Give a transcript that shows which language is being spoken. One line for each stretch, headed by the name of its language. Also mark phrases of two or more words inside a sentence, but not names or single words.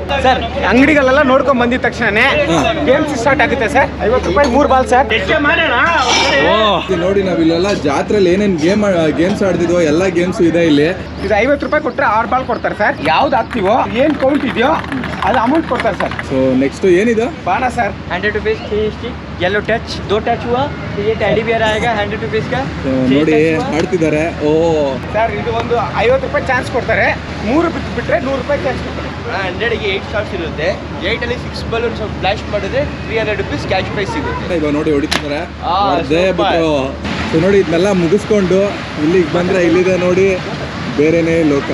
Kannada: ಸರ್ ಅಂಗಡಿಗಳೆಲ್ಲ ನೋಡ್ಕೊಂಡ್ ಬಂದಿದ ತಕ್ಷಣ ಗೇಮ್ಸ್ ಸ್ಟಾರ್ಟ್ ಆಗುತ್ತೆ ಸರ್. 50 ರೂಪಾಯಿ 3 ಬಾಲ್ ಸರ್. ನೋಡಿ ನಾವ್ ಇಲ್ಲೆಲ್ಲ ಜಾತ್ರೆಯಲ್ಲಿ ಏನೇನ್ ಗೇಮ್ಸ್ ಆಡ್ತಿದ್ವೋ ಎಲ್ಲ ಗೇಮ್ಸ್ ಇದೆ ಇಲ್ಲಿ. ಇದು 50 ರೂಪಾಯಿ ಕೊಟ್ರೆ 6 ಬಾಲ್ ಕೊಡ್ತಾರೆ ಸರ್. ಯಾವ್ದು ಹಾಕ್ತಿವೋ ಏನ್ ಕೌಂಟ್ ಇದೆಯೋ ಅದು ಅಮೌಂಟ್ ಕೊಡ್ತಾರೆ ಸರ್.
English: so next
Kannada: ಏನಿದೆ? ಬಾಣ ಸರ್.
Hindi: 100 रुपीज की येलो टच 2 टच हुआ तो ये
English: teddy bear
Hindi: आएगा 100 रुपीज का.
Kannada: ನೋಡಿ ಆಡ್ತಿದ್ದಾರೆ. ಓ ಸರ್ ಇದು ಒಂದು 50 ರೂಪಾಯಿ ಚಾನ್ಸ್ ಕೊಡ್ತಾರೆ. 3 ಬಿಟ್ರೆ 100 ರೂಪಾಯಿ ಚಾನ್ಸ್ ಕೊಡ್ತಾರೆ. 100 ಗೆ 8 ಸ್ಟಾರ್ಸ್ ಇರುತ್ತೆ. 8 ಅಲ್ಲಿ 6
English: balloons blast
Kannada: ಮಾಡಿದ್ರೆ 300 रुपीज
English: cash prize
Kannada: ಸಿಗುತ್ತೆ. ಇವಾಗ ನೋಡಿ ಹೊಡಿತಿದ್ದಾರೆ. ಸೊ ನೋಡಿ ಇದನ್ನೆಲ್ಲ ಮುಗಿಸ್ಕೊಂಡು ಇಲ್ಲಿಗೆ ಬಂದ್ರೆ ಇಲ್ಲಿದೆ ನೋಡಿ ಬೇರೆನೇ ಲೋಕ.